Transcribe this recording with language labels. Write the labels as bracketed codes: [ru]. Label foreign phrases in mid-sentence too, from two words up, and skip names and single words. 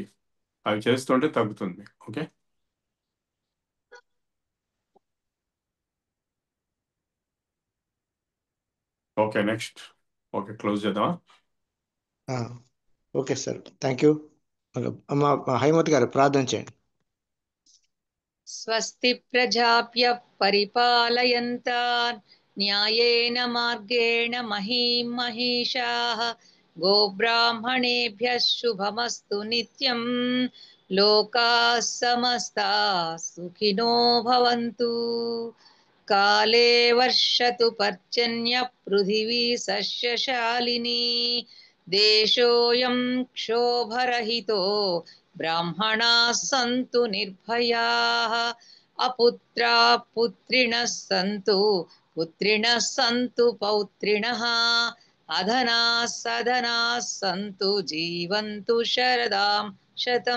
[te] అవి చేస్తుంటే తగ్గుతుంది. ఓకే. [en] Okay next. Okay, close [te] చేద్దామా? [en] Okay sir, thank you. [te] అమ్మ హైమతి గారు ప్రార్థన చేయండి. [sa] స్వస్తి ప్రజాభ్య పరిపాలయంతాన్ న్యాయేన మార్గేణ మహీం మహిషాః గోబ్రాహ్మణేభ్యः శుభమస్తు నిత్యం లోకాः సమస్తాः సుఖినో భవంతు. కాలే వర్షతు పర్జన్య పృథివీ సస్యశాలిని దేశోऽयं క్షోభరహితో బ్రాహ్మణాः సంతు నిర్భయాः అపుత్రాः పుత్రిణः సంతు పుత్రిణः సంతు పౌత్రిణः అధనాः సధనాः సంతు జీవంతు శరదాం శతం.